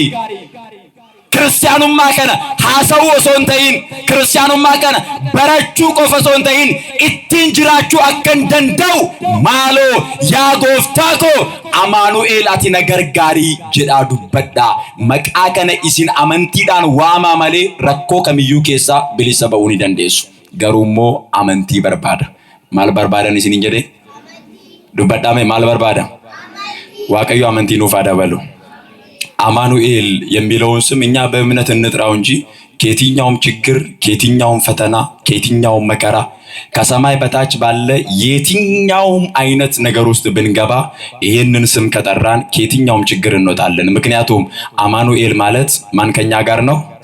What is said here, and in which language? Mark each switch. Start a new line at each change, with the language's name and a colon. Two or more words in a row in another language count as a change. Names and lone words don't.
Oromo: Kiristaanummaa kana haasawuu osoo hin ta'in, kiristaanummaa kana barachuu qofa osoo hin ta'in ittiin jiraachuu akkan danda'u maaloo yaa gooftaa koo Amaanu'eel ati na gargaarii jedhaa dubbadhaa. Maqaa kana isin amantiidhaan waamaa malee rakkoo kamiyyuu keessaa bilisa ba'uu ni dandeessu. Garuu immoo amantii barbaada. Maal barbaadan isiniin jedhee? Dubbadhaa maal barbaada? Waaqayyo amantii nuuf haa dabalu.
Amharic: አማኑኤል የሚለውን ስም እኛ በእምነት እንጥራው እንጂ ከየትኛውም ችግር ከየትኛውም ፈተና ከየትኛውም መከራ ከሰማይ በታች ባለ የትኛውም አይነት ነገር ውስጥ ብንገባ ይሄንን ስም ከጠራን ከየትኛውም ችግር እንወጣለን። ምክንያቱም አማኑኤል ማለት ማን ከኛ ጋር ነው?